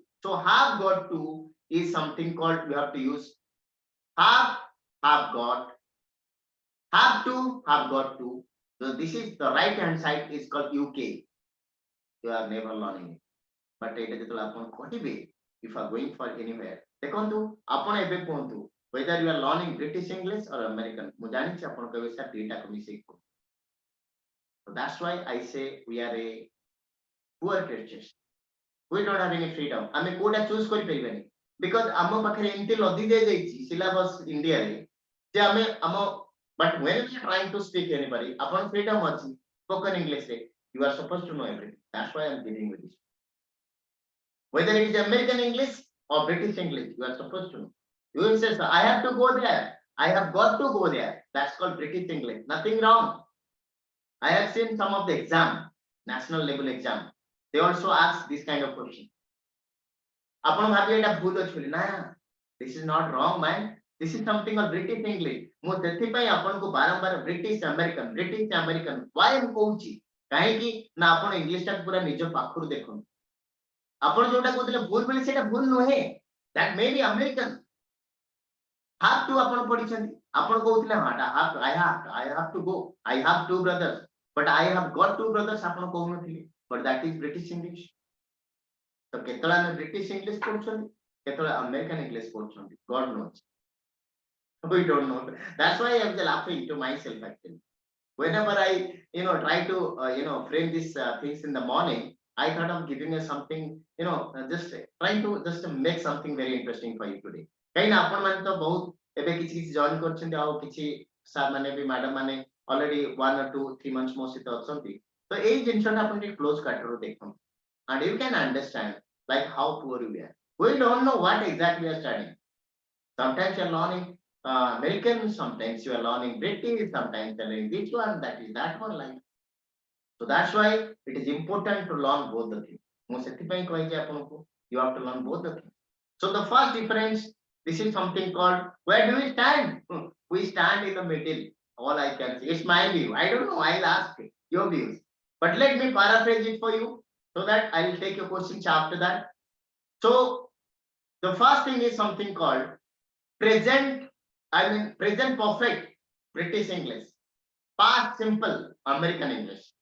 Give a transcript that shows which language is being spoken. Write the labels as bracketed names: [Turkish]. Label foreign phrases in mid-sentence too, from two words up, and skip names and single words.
[English] So have got to is something called you have to use have got, have got to. So this is the right hand side is called UK. You are never learning it. But it is the if you are going for anywhere. [Odia] ଦେଖନ୍ତୁ ଆପଣ ଏବେ କୁହନ୍ତୁ [English] whether you are learning British English or American [Odia] ମୁଁ ଜାଣିଛି ଆପଣ କହିବେ ସାର୍ ଦୁଇଟାକୁ ମିଶେଇକି କୁହ. [English] So that's why I say we are a poor creatures. We don't have any freedom. [Odia] ଆମେ କୋଉଟା ଚୁଜ କରିପାରିବାନି because ଆମ ପାଖରେ ଏମିତି ଲଦି ଦିଆ ଯାଇଛି syllabus ଇଣ୍ଡିଆରେ ଯେ ଆମେ ଆମ [English] but when we are trying to speak anybody [Odia] ଆପଣ freedom ଅଛି [English] spoken English [Odia] ରେ [English] you are supposed to know everything. That's why I am giving you this. Whether it is American English or British English, you are supposed to know. You will say, I have to go there. I have got to go there. That's called British English. Nothing wrong. I have seen some of the exam, national level exam. They also ask this kind of question. [Odia] ଆପଣ ଭାବିବେ ଏଟା ଭୁଲ ଅଛି ବୋଲି ନା [English] this is not wrong man. This is something called British English. [Odia] ମୁଁ ସେଥିପାଇଁ ଆପଣଙ୍କୁ ବାରମ୍ବାର [English] British American why [Odia] ମୁଁ କହୁଛି କାହିଁକି ନା ଆପଣ ଇଂଲିଶ ଟା ପୁରା ନିଜ ପାଖରୁ ଦେଖନ୍ତୁ ଆପଣ ଯୋଉଟା କହୁଥିଲେ ଭୁଲ ବୋଲି ସେଟା ଭୁଲ ନୁହେଁ [English] that may be American have to [Odia] ଆପଣ ପଢିଛନ୍ତି ଆପଣ କହୁଥିଲେ ହଁ [English] I have to go I have two brothers but I have got two brothers [Odia] ଆପଣ କହୁନଥିଲେ [English] but that is British English [Odia] ତ କେତେବେଳେ ଆମେ [English] British English [Odia] ପଢୁଛନ୍ତି କେତେବେଳେ [English] American English ପଢୁଛନ୍ତି God knows we don't know that's why I am laughing to myself actually whenever I try to frame these things in the morning I thought of giving you something, just trying to just make something very interesting for you today. [Odia] କାହିଁକି ନା ଆପଣ ମାନେ ତ ବହୁତ ଏବେ କିଛି କିଛି ଜଏନ୍ କରିଛନ୍ତି ଆଉ କିଛି ସାର୍ ମାନେ ବି ମ୍ୟାଡମ ମାନେ [English] already 1 or 2 3 months [Odia] ମୋ ସହିତ ଅଛନ୍ତି ତ ଏଇ ଜିନିଷଟା ଆପଣ ଟିକେ କ୍ଲୋଜ କାଟରୁ ଦେଖନ୍ତୁ [English] and you can understand like how poor we are. We don't know what exactly we are studying. Sometimes you are learning American, sometimes you are learning British, sometimes you are learning this one, that one like. So that's why it is important to learn both the things. [Odia] ମୁଁ ସେଥିପାଇଁ କହିଛି ଆପଣଙ୍କୁ [English] you have to learn both the things. So the first difference, this is something called where do we stand? We stand in the middle. All I can say, it's my view. I don't know. I'll ask your views. But let me paraphrase it for you so that I will take your questions after that. So the first thing is something called present perfect British English, past simple American English.